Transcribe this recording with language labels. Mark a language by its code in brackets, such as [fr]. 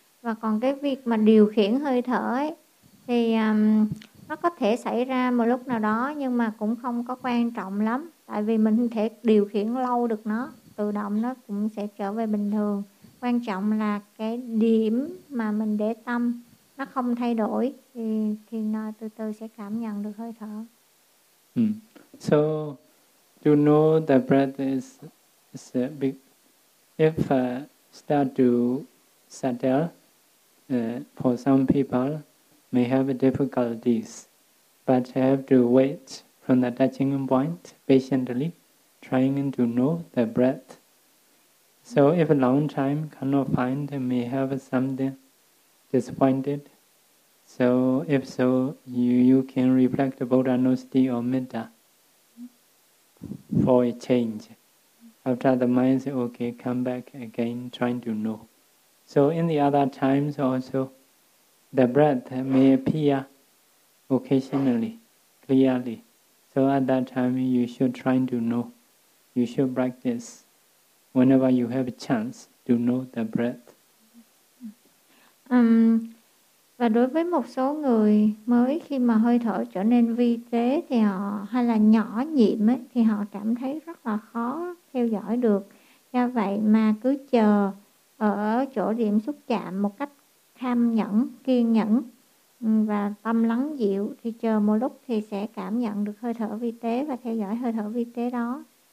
[vi] Và còn cái việc mà điều khiển hơi thở ấy, thì nó có thể xảy ra một lúc nào đó, nhưng mà cũng không có quan trọng lắm. Tại vì mình không thể điều khiển lâu được nó, tự động nó cũng sẽ trở về bình thường. Quan trọng là cái điểm mà mình để tâm nó không thay đổi, thì nó từ từ sẽ cảm nhận được hơi thở. [en] So to know the breath is a big, if start to settle for some people may have difficulties, but have to wait from the touching point patiently, trying to know the breath. So if a long time cannot find, may have something disappointed. So if so, you can reflect about anusti or metta for a change. After the mind is okay, come back again, trying to know. So in the other times also, the breath may appear occasionally, clearly. So at that time, you should try to know. You should practice whenever you have a chance to know the breath. [vi] Và đối với một số người mới khi mà hơi thở trở nên vi tế thì họ hay là nhỏ nhịp ấy, thì họ cảm thấy rất là khó theo dõi được. Do vậy mà cứ chờ ở chỗ điểm xúc chạm một cách tham nhẫn, kiên nhẫn và tâm lắng dịu thì chờ một lúc thì sẽ cảm nhận được hơi thở vi tế và theo dõi hơi thở vi tế đó.